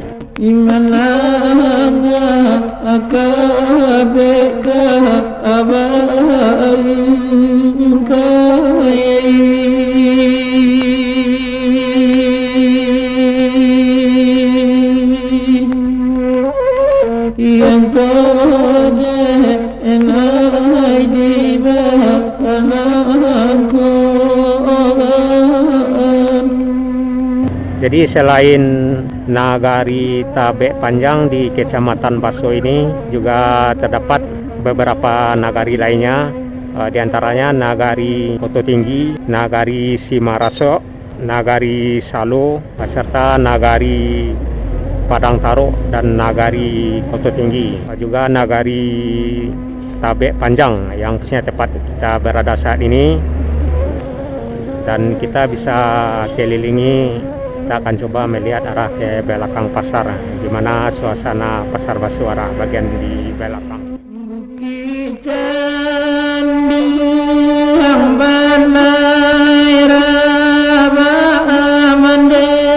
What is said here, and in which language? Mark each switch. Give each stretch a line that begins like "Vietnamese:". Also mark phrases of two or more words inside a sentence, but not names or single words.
Indonesian: Imanaga akabeka abainkai yang tode enai di anakku. Jadi selain Nagari Tabek Panjang di Kecamatan Baso ini juga terdapat beberapa nagari lainnya, di antaranya Nagari Koto Tinggi, Nagari Simaraso, Nagari Salo, serta Nagari Padang Taro dan Nagari Koto Tinggi. Juga Nagari Tabek Panjang yang posisinya tepat kita berada saat ini, dan kita bisa kelilingi kita akan coba melihat arah ke belakang pasar, di mana suasana pasar Baso arah bagian di belakang. Bukit Canduang Balai Raba Mande